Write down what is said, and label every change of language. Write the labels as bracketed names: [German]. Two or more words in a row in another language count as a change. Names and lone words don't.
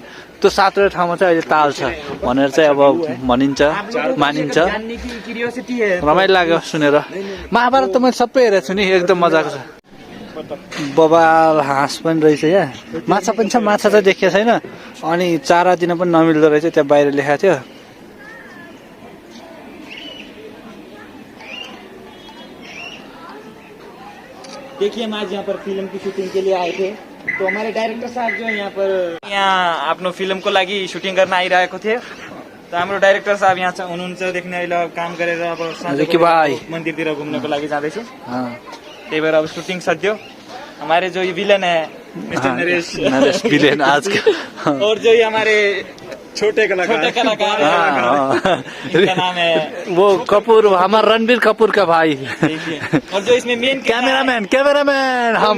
[Nepali] त्यो 7वटा ठाउँमा चाहिँ अहिले ताल छ भनेर चाहिँ अब भनिन्छ, मानिन्छ। रमाइलो लाग्यो सुनेर। महाभारत त मैले सबै हेरेको छु नि, एकदम मजाको छ। बबाल हाँस पनि रहेछ यहाँ, माछा पनि छ। माछा चाहिँ देखेको छैन। अनि चारा दिन पनि नमिल्दो रहेछ, त्यहाँ बाहिर लेखाएको थियो। [Hindi] देखिए हम आज यहाँ पर फिल्म की शूटिंग के लिए आए थे, तो हमारे डाइरेक्टर साहब जो है यहाँ [Nepali] आफ्नो फिल्मको लागि सुटिङ गर्न आइरहेको थिए। तो हाम्रो डाइरेक्टर साहब यहाँ हुनुहुन्छ, देख्ने अहिले काम गरेर अब मन्दिरतिर घुम्नको लागि जाँदैछु। त्यही भएर अब सुटिङ सकियो। [Hindi] हमारे जो ये विलन है मिस्टर नरेश विलेन आज का। और जो ये हमारे छोटे कलाकार इनका नाम है वो कपूर, हमारा रणबीर कपूर का भाई। और जो इसमें मेन कैमरामैन हम